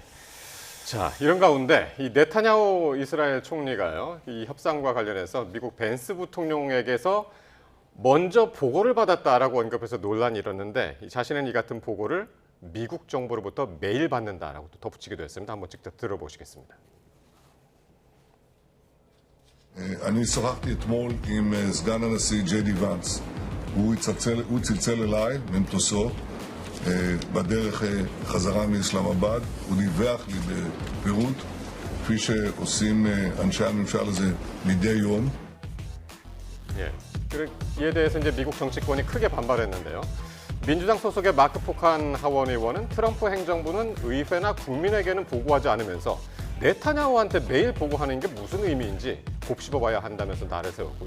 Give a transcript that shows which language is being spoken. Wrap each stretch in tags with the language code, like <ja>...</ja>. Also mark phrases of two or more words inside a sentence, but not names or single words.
<ko>자, 이런 가운데 이 네타냐후 이스라엘 총리가요, 이 협상과 관련해서 미국 벤스 부통령에게서 먼저 보고를 받았다라고 언급해서 논란이 일었는데 자신은 이 같은 보고를 미국 정부로부터 매일 받는다라고 또 덧붙이기도 했습니다. 한번 직접 들어보시겠습니다.</ko> <he>אני שוחחתי אתמול עם סגן הנשיא ג'יי די ואנס. הוא צלצל אליי ממטוסו בדרך חזרה מאסלאמבאד. הוא דיווח לי בפירוט, כפי שעושים אנשי הממשל הזה מדי יום.</he> <ko>예. 이에 대해서 이제 미국 정치권이 크게 반발했는데요. 민주당 소속의 마크 포칸 하원 의원은 트럼프 행정부는 의회나 국민에게는 보고하지 않으면서 네타냐후한테 매일 보고하는 게 무슨 의미인지 곱씹어봐야 한다면서 날을 세웠고요.</ko>